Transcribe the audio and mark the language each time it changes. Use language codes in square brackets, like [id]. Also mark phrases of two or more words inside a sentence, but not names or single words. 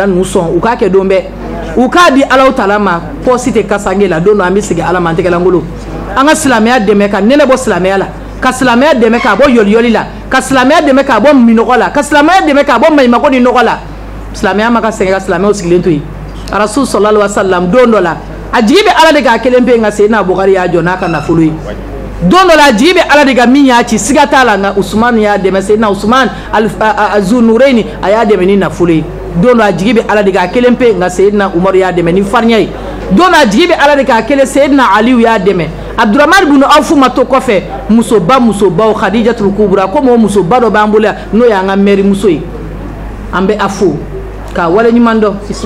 [bm] ninnu sɔn u k'a kɛ don bɛɛ u k'a di Alahu taala ma pɔsi tɛ kasange la don dɔ an bɛ segin Ala ma an tɛgɛlankolon an ka silamɛya dɛmɛ ka nɛnɛ bɔ silamɛya la ka silamɛya dɛmɛ k'a bɔ yɔliyɔli la ka silamɛya dɛmɛ k'a bɔ minɔgɔ la ka silamɛya dɛmɛ k'a bɔ maɲumako ni nɔgɔ la silamɛya ma ka sɛgɛn ka silamɛw sigilen to yen Rasul [ar] صلى الله عليه وسلم [bm] don dɔ la a jigi bɛ Ala de k'a kelen pe nka Seydina Abubakari y'a jɔ n'a ka nafolo ye don dɔ la a jigi bɛ Ala de ka min y'a ci siga t'a la nka Usman y'a dɛmɛ Seydina Usman Zunurayni a y'a dɛmɛ ni nafolo ye don dɔ a jigi bɛ Ala de k'a kelen pe nka Seydina Umaru y'a dɛmɛ ni farinya ye don dɔ a jigi bɛ Ala de k'a kelen Seydina Aliyu y'a dɛmɛ Abdurahmani ibn Awfu ma to kɔfɛ musobaw Khadijatul Kubra komi o musoba dɔ b'an bolo yan n'o y'an ka mɛri muso ye an bɛ a fo k'a wale ɲuman dɔn